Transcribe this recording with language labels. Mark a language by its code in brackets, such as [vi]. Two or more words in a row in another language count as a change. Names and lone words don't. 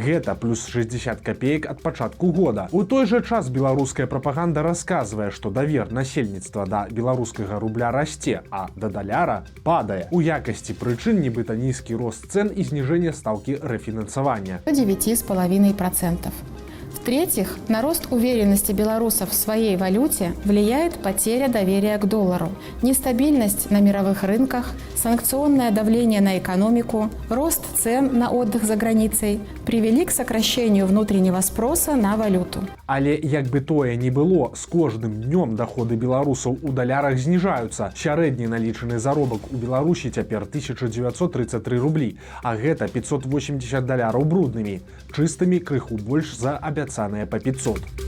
[be] Гэта плюс 60 копеек ад пачатку года. У той жа час беларуская прапаганда расказвае, што давер насельніцтва да беларускага рубля расце, а да даляра падае. У якасці прычын нібыта нізкі рост цэн і зніжэнне стаўкі рэфінансавання. 9,5%. [ru] В-третьих, на рост уверенности белорусов в своей валюте влияет потеря доверия к доллару, нестабильность на мировых рынках, санкционное давление на экономику, рост цен на отдых за границей привели к сокращению внутреннего спроса на валюту. [be] Але як бы тое ні было, з кожным днём доходы беларусаў у далярах зніжаюцца. Сярэдні налічаны заробак у Беларусі цяпер 1933 рублі, а гэта 580 даляраў бруднымі, чыстымі крыху больш за абяцаныя па 500.